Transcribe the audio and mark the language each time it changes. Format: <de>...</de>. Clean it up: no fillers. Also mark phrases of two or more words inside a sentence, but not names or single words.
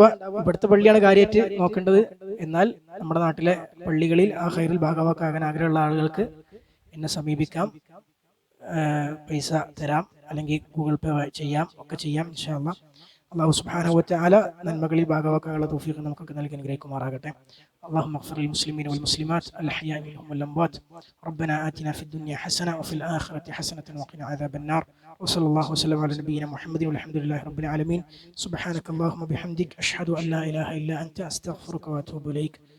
<ml>ഇവിടുത്തെ പള്ളിയാണ് കാര്യമായിട്ട് നോക്കേണ്ടത്. എന്നാൽ നമ്മുടെ നാട്ടിലെ പള്ളികളിൽ ആ ഖൈറിൽ ഭാഗവാക്കാകാൻ ആഗ്രഹമുള്ള ആളുകൾക്ക് എന്നെ സമീപിക്കാം. പൈസ തരാം, അല്ലെങ്കിൽ ഗൂഗിൾ പേ ചെയ്യാം, ഒക്കെ ചെയ്യാം</ml> <ar>إن شاء الله. الله سبحانه وتعالى</ar> <ml>നന്മകളിൽ ഭാഗവാക്കാനുള്ള തൗഫീഖ് നമുക്കൊക്കെ നൽകി അനുഗ്രഹിക്കുമാറാകട്ടെ.</ml> <ar>اللهم اغفر للمسلمين والمسلمات الأحياء منهم والأموات. ربنا آتنا في الدنيا حسنة وفي الآخرة حسنة وقنا عذاب النار. وصلى الله وسلم على نبينا محمد والحمد لله رب العالمين. سبحانك اللهم بحمدك أشهد أن لا إله إلا أنت أستغفرك وأتوب إليك.</ar>